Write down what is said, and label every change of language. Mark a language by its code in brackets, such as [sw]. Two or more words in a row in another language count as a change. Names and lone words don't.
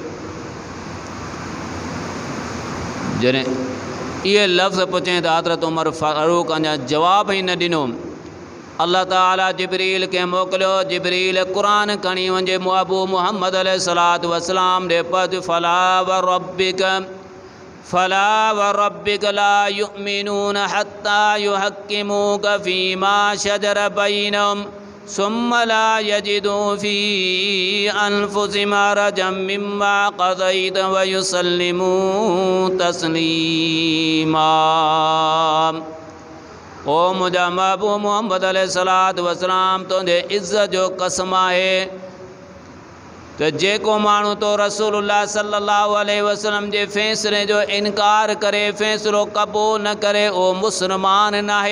[sd] जॾहिं इहे लफ़्ज़ पुछे त हज़रत उमर फ़ारूक अञा जवाब ई न ॾिनो। अल्लाह ताला जिब्रील खे मोकिलियो जिब्रील क़ुरान खणी वञे महबूब [ar] मुहम्मद عليه الصلاة والسلام [sd] ॾे पढ़ [ar] فلا وربك لا يؤمنون حتى يحكموك فيما شجر بينهم ثم لا يجدوا في أنفسهم حرجا مما قضيت ويسلموا تسليما. [sd] ओ मुंहिंजा महबूब मुहम्मद [ar] عليه الصلاة والسلام [sd] तुंहिंजे इज़्ज़त जो कसम आहे त जेको माण्हू तो [ar] رسول الله صلى الله عليه وسلم [sd] जे फ़ैसिले जो इनकार करे फ़ैसिलो क़बूल न करे ओ मुस्लमान नाहे।